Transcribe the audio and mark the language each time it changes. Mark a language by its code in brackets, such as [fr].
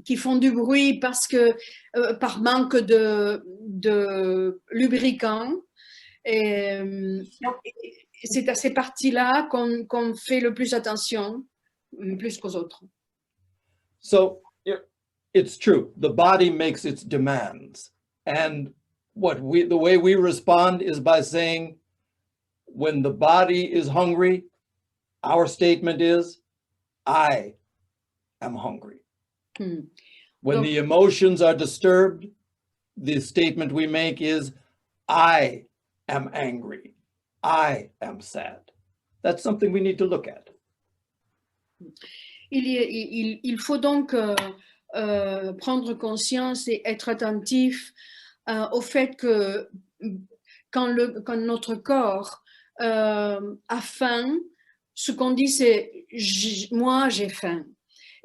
[fr] qui font du bruit parce que par manque de lubrifiant. Et c'est à ces parties-là qu'on fait le plus attention, plus qu'aux autres. [en] So it's true. The body makes its demands. And the way we respond is by saying, when the body is hungry, our statement is, I am hungry. When the emotions are disturbed, the statement we make is, I am angry. I am sad. That's something we need to look at. [fr] Il faut donc prendre conscience et être attentif au fait que quand notre corps a faim, ce qu'on dit c'est « moi j'ai faim ».